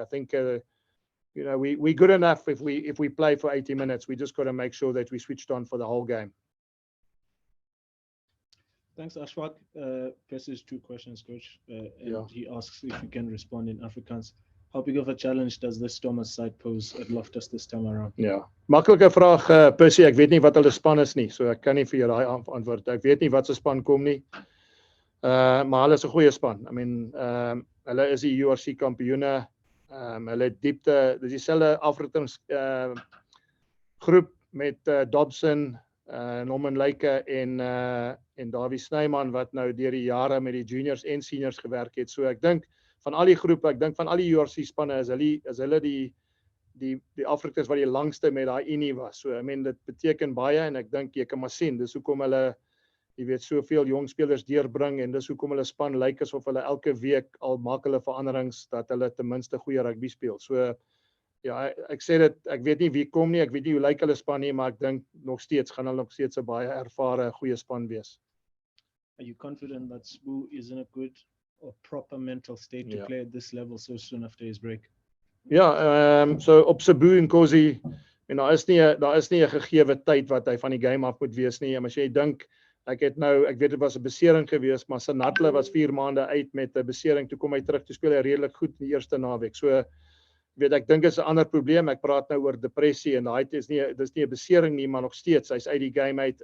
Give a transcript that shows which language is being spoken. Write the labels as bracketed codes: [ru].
[en] I think, we're good enough if we play for 80 minutes. We just got to make sure that we switched on for the whole game. Thanks, Ashfaq. Percy's 2 questions, coach. And Yeah. he asks if you can respond in Afrikaans. How big of a challenge does this Thomas side pose at Loftus this time around? [af] Ja, maklike vraag, Percy. Ek weet nie wat hulle span is nie, so ek kan nie vir jou daai antwoord. Ek weet nie wat se span kom nie. Maar hulle is 'n goeie span. [en] I mean, [af] hulle is die URC kampioene. Hulle het diepte, dis dieselfde afrigtings groep met Dobson, Norman Lyke en Davie Snyman wat nou deur die jare met die juniors en seniors gewerk het. So ek dink van al die groepe, ek dink van al die URC spanne is hulle die afrigtings wat die langste met daai unie was. So [en] I mean [af] dit beteken baie en ek dink jy kan maar sien, dis hoekom hulle jy weet soveel jong spelers deurbring en dis hoekom hulle span lyk asof hulle elke week al maak hulle veranderings dat hulle ten minste goeie rugby speel. So ja, ek sê dit, ek weet nie wie kom nie, ek weet nie hoe lyk hulle span nie, maar ek dink nog steeds gaan hulle nog steeds 'n baie ervare goeie span wees. [en] Are you confident that Sbu is in a good or proper mental state to Yeah. play at this level so soon after his break? [af] Ja, so op Cebu en Kosi, en daar is nie 'n gegeewe tyd wat hy van die game af moet wees nie. Maar as jy dink, ek weet dit was 'n besering geweest, maar Sanatle was 4 maande uit met 'n besering, toe kom hy terug, toe speel hy redelik goed in die eerste naweek. So weet ek dink is 'n ander probleem. Ek praat nou oor depressie en daai dis nie 'n besering nie, maar nog steeds hy's uit die game uit.